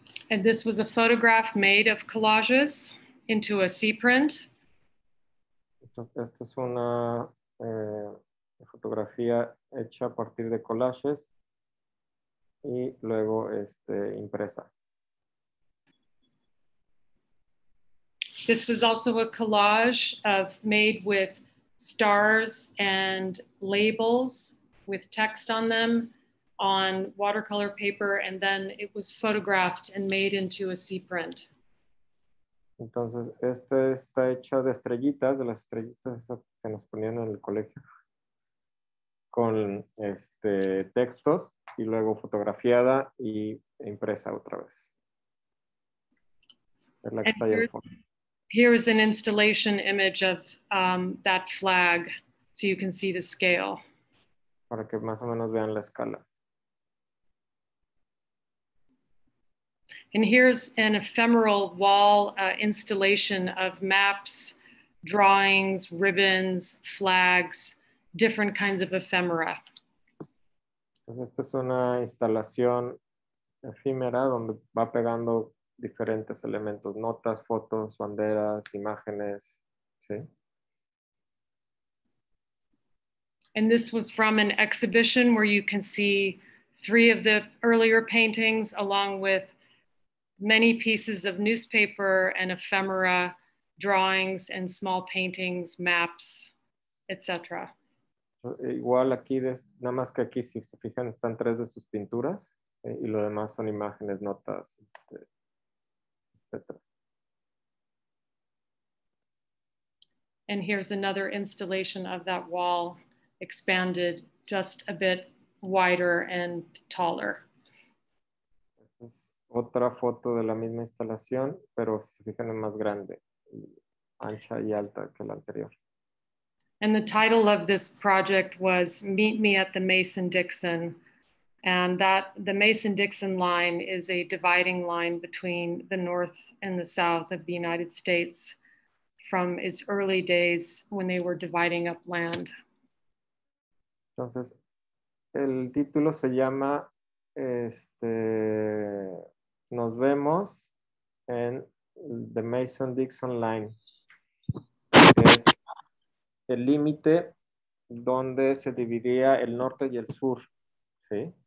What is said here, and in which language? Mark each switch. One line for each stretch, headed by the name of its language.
English: And this was a photograph made of collages into a C print.
Spanish: Esta es una fotografía hecha a partir de collages y luego impresa.
English: This was also a collage made with stars and labels with text on them on watercolor paper, and then it was photographed and made into a C print.
Spanish: Entonces, este está hecho de estrellitas, de las estrellitas que nos ponían en el colegio, con textos y luego fotografiada y impresa otra vez. Es la que está ahí al fondo.
English: Here is an installation image of that flag, so you can see the scale.
Spanish: Para que más o menos vean la escala.
English: And here's an ephemeral wall installation of maps, drawings, ribbons, flags, different kinds of ephemera.
Spanish: Entonces, esta es una instalación efímera donde va pegando diferentes elementos, notas, fotos, banderas, imágenes, ¿sí?
English: And this was from an exhibition where you can see 3 of the earlier paintings along with many pieces of newspaper and ephemera, drawings and small paintings, maps, etc.
Spanish: Igual aquí, nada más que aquí, si se fijan, están 3 de sus pinturas y lo demás son imágenes, notas, etc.
English: And here's another installation of that wall expanded just a bit wider and taller.
Spanish: Es otra foto de la misma instalación, pero si se fijan es más grande, ancha y alta que la anterior.
English: And the title of this project was Meet Me at the Mason-Dixon. And the Mason-Dixon line is a dividing line between the North and the South of the United States from its early days when they were dividing up land.
Spanish: Entonces, el título se llama Nos vemos en The Mason-Dixon Line, que es el límite donde se dividía el norte y el sur, ¿sí?